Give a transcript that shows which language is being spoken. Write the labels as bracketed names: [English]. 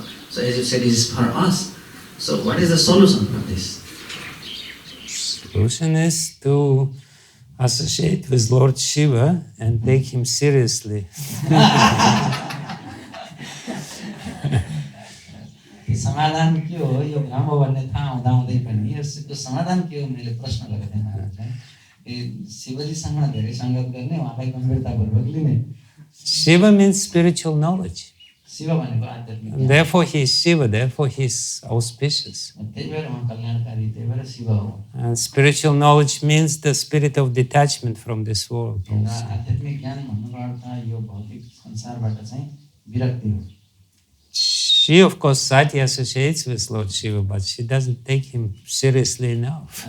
[English] So as you said, it is for us. So what is the solution of this? Solution is to associate with Lord Shiva and take him seriously. [Nepali] समाधान के हो यो भ्रम हो भन्ने थाहा हुँदाहुँदै पनि यसको समाधान के हो मैले प्रश्न गरेको थिएँ महाराजलाई शिवजीसँग धेरै संगत गर्ने उहाँलाई गम्भीरतापूर्वक लिने [English] Shiva means spiritual knowledge. [Nepali] Shiv भनेको आध्यात्मिक [English] Therefore he is Shiva, therefore he is auspicious. [Nepali] त्यही भएर उहाँ कल्याणकारी त्यही भएर शिव हो [English] And spiritual knowledge means the spirit of detachment from this world. [Nepali] आध्यात्मिक ज्ञान भन्नुको अर्थ यो भौतिक संसारबाट चाहिँ विरक्ति हो [English] She, of course, Sati associates with Lord Shiva, but she doesn't take him seriously enough.